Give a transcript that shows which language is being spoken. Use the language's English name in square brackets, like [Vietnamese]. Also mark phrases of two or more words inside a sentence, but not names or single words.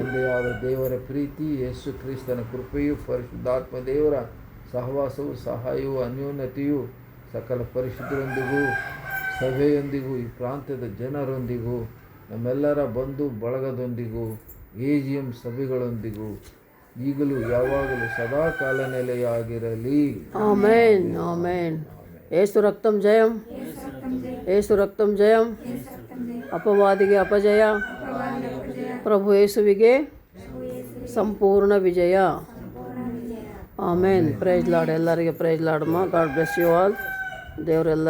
[Kannada] ತಂದೆಯಾದ ದೇವರ ಪ್ರೀತಿ, ಯೇಸು ಕ್ರಿಸ್ತನ ಕೃಪೆಯು, ಪರಿಶುದ್ಧಾತ್ಮ ದೇವರ ಸಹವಾಸವು, ಸಹಾಯವು, ಅನ್ಯೋನ್ಯತೆಯು ಸಕಲ ಪರಿಶುದ್ಧರೊಂದಿಗೂ, ಸಭೆಯೊಂದಿಗೂ, ಈ ಪ್ರಾಂತ್ಯದ ಜನರೊಂದಿಗೂ, ನಮ್ಮೆಲ್ಲರ ಬಂಧು ಬಳಗದೊಂದಿಗೂ, AGM ಸಭೆಗಳೊಂದಿಗೂ ಈಗಲೂ ಯಾವಾಗಲೂ ಸದಾ ಕಾಲ ನೆಲೆಯಾಗಿರಲಿ. ಆಮೆನ್, ಆಮೆನ್. [Telugu] యేసు రక్తం జయం, యేసు రక్తం జయం. [Kannada] ಅಪವಾದಿಗೆ ಅಪಜಯ, ಪ್ರಭು ಯೇಸುವಿಗೆ ಸಂಪೂರ್ಣ ವಿಜಯ. ಆಮೇನ್. [English] Praise Lord. [Kannada] ಎಲ್ಲರಿಗೆ [English] Praise Lord. God bless you all. ದೇವರೆಲ್ಲ